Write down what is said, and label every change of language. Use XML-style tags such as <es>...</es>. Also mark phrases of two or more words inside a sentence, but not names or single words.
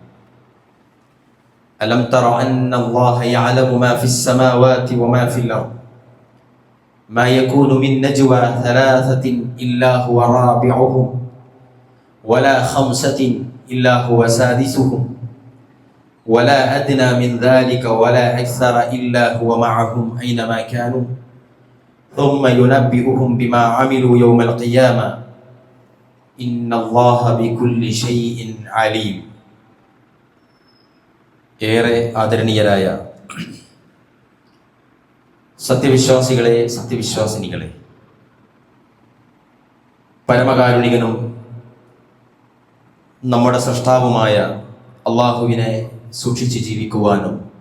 <ar>ألم تر أن الله يعلم ما في السماوات وما في الأرض ما يكون من نجوى ثلاثة إلا هو رابعهم ولا خمسة إلا هو سادسهم ولا أدنى من ذلك ولا أكثر إلا هو معهم أينما كانوا ثم ينبئهم بما عملوا يوم القيامة إن الله بكل شيء عليم.</ar> <ml>ഏറെ ആദരണീയരായ സത്യവിശ്വാസികളെ, സത്യവിശ്വാസിനികളെ, പരമകാരുണികനും നമ്മുടെ സൃഷ്ടാവുമായ അള്ളാഹുവിനെ സൂക്ഷിച്ച് ജീവിക്കുവാനും</ml>